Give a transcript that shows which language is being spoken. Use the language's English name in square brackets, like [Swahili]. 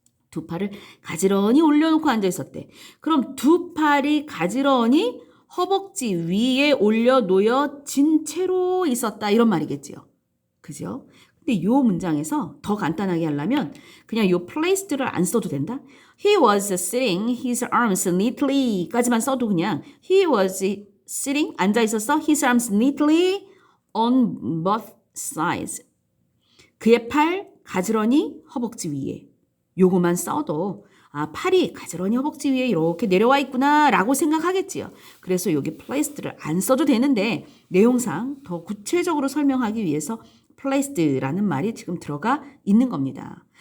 [Korean] 두 팔을 가지런히 올려놓고 앉아 있었대. 그럼 두 팔이 가지런히 허벅지 위에 올려 놓여진 채로 있었다 이런 말이겠지요. 그죠? 근데 요 문장에서 더 간단하게 하려면 그냥 요 placed를 안 써도 된다. [English] He was sitting his arms neatly [Korean] 까지만 써도 그냥 [English] he was sitting [Korean] 앉아 있었어. [English] His arms neatly on both sides. [Korean] 그의 팔 가지런히 허벅지 위에. 요거만 써도 아, 팔이 가지런히 허벅지 위에 이렇게 내려와 있구나 라고 생각하겠지요. 그래서 여기 placed를 안 써도 되는데 내용상 더 구체적으로 설명하기 위해서 placed라는 말이 지금 들어가 있는 겁니다.